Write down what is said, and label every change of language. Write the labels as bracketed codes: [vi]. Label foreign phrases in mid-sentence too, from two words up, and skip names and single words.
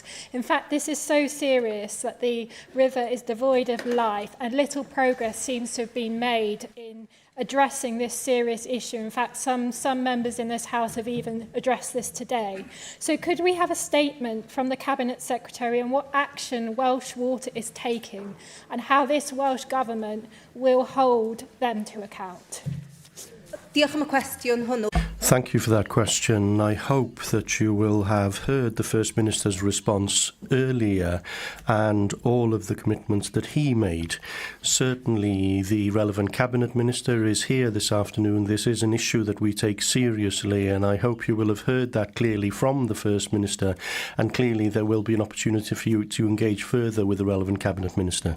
[en] In fact, this is so serious that the river is devoid of life, and little progress seems to have been made in addressing this serious issue. In fact, some members in this House have even addressed this today. So could we have a statement from the Cabinet Secretary on what action Welsh Water is taking and how this Welsh Government will hold them to account? [cy] Diolch am y cwestiwn hwnnw. [en] Thank you for that question. I hope that you will have heard the First Minister's response earlier and all of the commitments that he made. Certainly the relevant Cabinet Minister is here this afternoon. This is an issue that we take seriously, and I hope you will have heard that clearly from the First Minister, and clearly there will be an opportunity for you to engage further with the relevant Cabinet Minister.